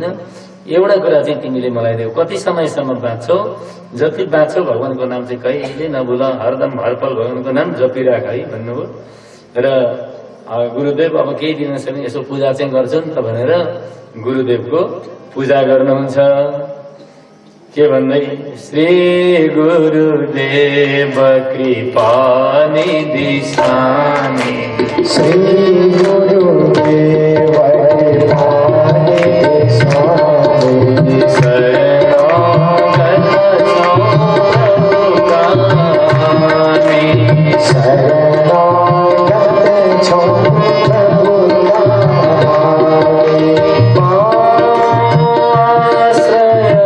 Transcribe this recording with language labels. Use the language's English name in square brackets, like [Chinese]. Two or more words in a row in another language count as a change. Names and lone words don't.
[Nepali] एउटा कुरा चाहिँ तिमीले मलाई देऊ, कति समयसम्म बाँच्छौ, जति बाँच्छौ भगवानको नाम चाहिँ कहिले नभुल, हरदम हरपल भगवानको नाम जपिराख है भन्नुभयो। र गुरुदेव अब केही दिनसम्म यसो पूजा चाहिँ गर्छु नि त भनेर गुरुदेवको पूजा गर्नुहुन्छ। के भन्दै, [Hindi] श्री गुरुदेव कृपा निधि स्वामी, श्री गुरुदेव कृपा निधि स्वामी, शरणागत छौ प्रभु कामी, आश्रय